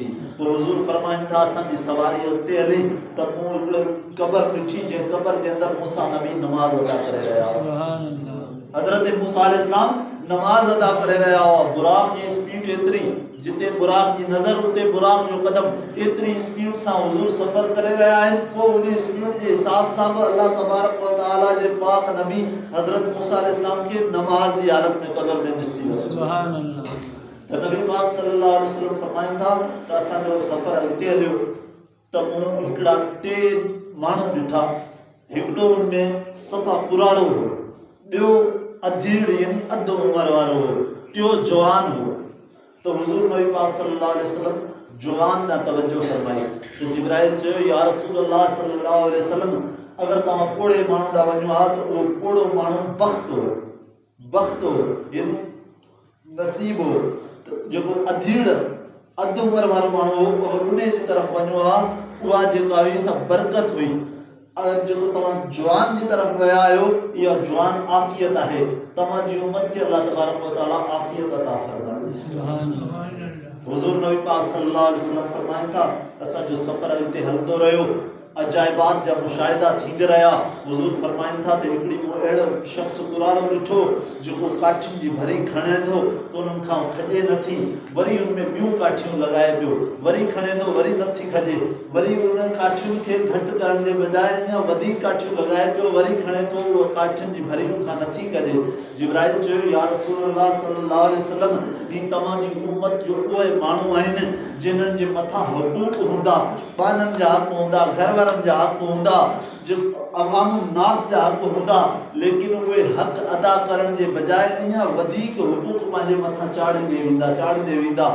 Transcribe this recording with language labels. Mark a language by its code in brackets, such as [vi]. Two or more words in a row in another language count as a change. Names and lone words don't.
[sd] पोइ हुज़ूर फरमाइनि था असांजी सवारी अॻिते हली त मूं हिकिड़ो क़बर ॾिठी जंहिं क़बर जे अंदरि मूसा नबी नमाज़ अदा करे रहिया हुआ। हज़रत मूसा अलैहिस्सलाम नमाज़ अदा करे रहिया हुआ। बुराक जी स्पीड एतिरी, जिते बुराक जी नज़र उते बुराक जो कदम, एतिरी स्पीड सां हुज़ूर सफ़र करे रहिया आहिनि। पोइ उन स्पीड जे हिसाब सां बि अल्लाह तबारक व तआला जे पाक नबी हज़रत मूसा अलैहिस्सलाम खे नमाज़ जी हालत में क़बर में ॾिसी वियो। त नबी पाक [ar] صلى الله عليه وسلم [sd] फरमाइनि था त असांजो सफ़र अॻिते हलियो त मूं हिकिड़ा टे माण्हू ॾिठा। हिकिड़ो उनमें सफ़ा पुराणो हो, ॿियो अधीड़ यानी अधु उमिरि वारो हो, टियों जवान हो। तो हुज़ूर नबी पाक [ar] صلى الله عليه وسلم [sd] जवान ॾांहुं तवजो फरमाई त जिब्राइल चयो [ar] يا رسول الله صلى الله عليه وسلم [sd] अगरि तव्हां पोड़े माण्हू ॾांहुं वञो हा त उहो पोड़ो माण्हू बख़्त हो यानी नसीब हो। जेको अधीड़ अधु उमिरि वारो माण्हू हो अगरि उन जी तरफ़ वञो हा उहा जेका हुई सभु बरकत हुई। अगरि जेको तव्हां जवान जी तरफ़ विया आहियो इहा जवान आफ़ियत आहे, तव्हांजी उम्मत खे अल्लाह तबारक व तआला आफ़ियत अता फरमाए। हुज़ूर नबी पाक [ar] صلى الله عليه وسلم [sd] फरमाइनि था असांजो सफ़र अॻिते हलंदो रहियो, अजाइबात जा मुशाहिदा थींदे रहिया। हुज़ूर फरमाइनि था त हिकिड़ी को अहिड़ो शख़्स पुराणो ॾिठो जेको काठियुनि जी भरी खणे थो त उन्हनि खां खॼे नथी, वरी उनमें ॿियूं काठियूं लॻाए पियो, वरी खणे थो वरी नथी खॼे, वरी उन काठियुनि खे घटि करण जे बजाए अञा वधीक काठियूं लॻाए पियो, वरी खणे थो उहो काठियुनि जी भरी खां नथी कजे। जिब्राइल चयो [ar] يا رسول الله صلى الله عليه وسلم [sd] ही तव्हांजी उम्मत जो उहे माण्हू आहिनि जिन्हनि जे मथां हुकूक हूंदा, ॿारनि जा हक़ हूंदा, घर वारनि जा हक़ हूंदा, जो अवाम नास जा हक़ हूंदा, लेकिन उहे हक़ अदा करण जे बजाए अञा वधीक हुकूक पंहिंजे मथां चाढ़ींदे वेंदा।